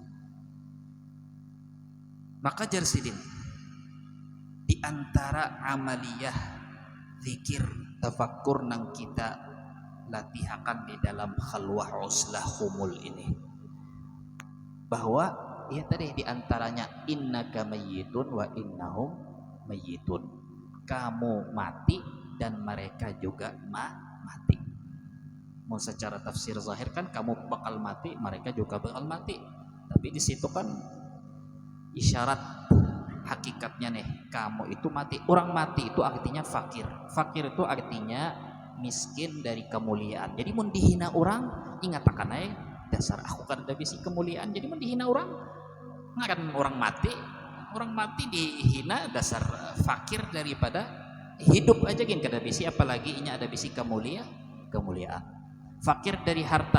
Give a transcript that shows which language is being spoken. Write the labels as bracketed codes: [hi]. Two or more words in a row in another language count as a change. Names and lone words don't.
[bjn] Maka jarsidin di antara amaliyah zikir tafakkur nang kita latihakan di dalam khalwah uslah khumul ini, bahwa ya tadi di antaranya [ar] إنك ميت وإنهم ميتون, [bjn] kamu mati dan mereka juga mati. Mau secara tafsir zahir kan kamu bakal mati, mereka juga bakal mati, tapi di situ kan isyarat hakikatnya nih, kamu itu mati. Orang mati itu artinya fakir. Fakir itu artinya miskin dari kemuliaan. Jadi mau dihina orang, ingatakan aja dasar aku kan ada bisi kemuliaan, jadi mau dihina orang, ngakan orang mati dihina dasar fakir daripada hidup aja gin kada bisi, apalagi ini ada bisi kemuliaan. Fakir dari harta.